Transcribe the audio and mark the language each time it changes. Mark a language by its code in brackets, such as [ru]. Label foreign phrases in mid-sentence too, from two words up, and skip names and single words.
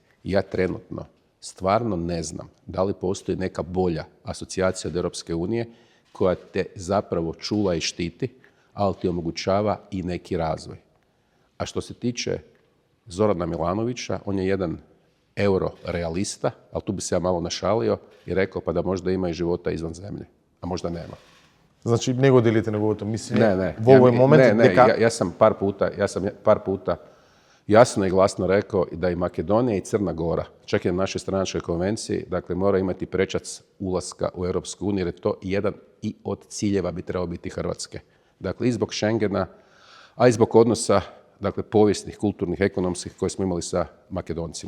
[hr] Ja trenutno stvarno ne znam da li postoji neka bolja asocijacija od Europske unije koja te zapravo čuva i štiti, ali ti omogućava i neki razvoj. A što se tiče Zorana Milanovića, on je jedan eurorealista, ali tu bi se ja malo našalio i rekao pa da možda ima i života izvan zemlje, a možda nema. [mk] Znači, ne го делите неговото мислење [hr] Ne. [mk] во овој момент? [hr] Ja sam par puta jasno i glasno rekao da i Makedonija i Crna Gora, čak i na našoj stranačkoj konvenciji, dakle mora imati prečac ulaska u Europsku uniju, jer je to jedan i od ciljeva bi trebao biti Hrvatske. Dakle, i zbog Schengena, a i zbog odnosa, dakle, povijesnih, kulturnih, ekonomskih koje smo imali sa Makedoncima.